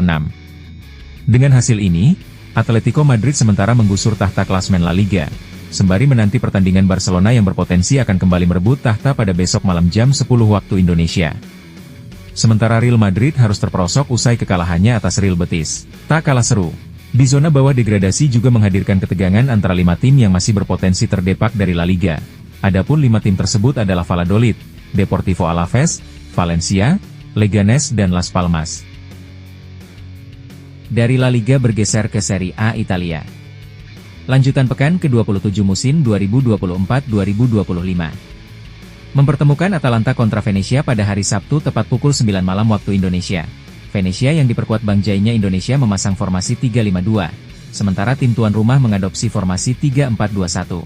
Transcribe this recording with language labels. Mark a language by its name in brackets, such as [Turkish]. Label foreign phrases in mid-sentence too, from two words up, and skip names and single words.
[Indonesian] Dengan hasil ini, Atletico Madrid sementara menggusur tahta klasmen La Liga, sembari menanti pertandingan Barcelona yang berpotensi akan kembali merebut tahta pada besok malam jam 10 waktu Indonesia. Sementara Real Madrid harus terperosok usai kekalahannya atas Real Betis. Tak kalah seru, di zona bawah degradasi juga menghadirkan ketegangan antara 5 tim yang masih berpotensi terdepak dari La Liga. Adapun 5 tim tersebut adalah Valladolid, Deportivo Alavés, Valencia, Leganés dan Las Palmas. Dari La Liga bergeser ke Serie A Italia. Lanjutan pekan ke-27 musim 2024-2025. Mempertemukan Atalanta kontra Venezia pada hari Sabtu tepat pukul 9 malam waktu Indonesia. Venezia yang diperkuat Bang Jainya Indonesia memasang formasi 3-5-2, sementara tim tuan rumah mengadopsi formasi 3-4-2-1.